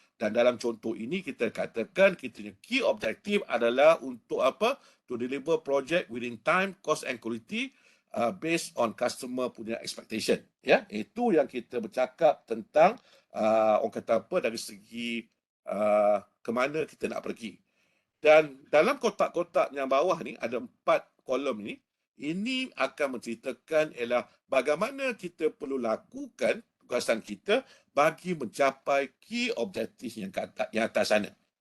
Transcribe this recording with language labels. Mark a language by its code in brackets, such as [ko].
[ms] Dan dalam contoh ini kita katakan kita key objective adalah untuk apa? [en] To deliver project within time, cost and quality based on customer punya expectation. [ms] Ya, itu yang kita bercakap tentang orang kata apa dari segi ke mana kita nak pergi. Dan dalam kotak-kotak yang bawah ni ada 4 kolom ni. Ini akan menceritakan ialah bagaimana kita perlu lakukan tugasan kita bagi mencapai key objektif yang atas sana.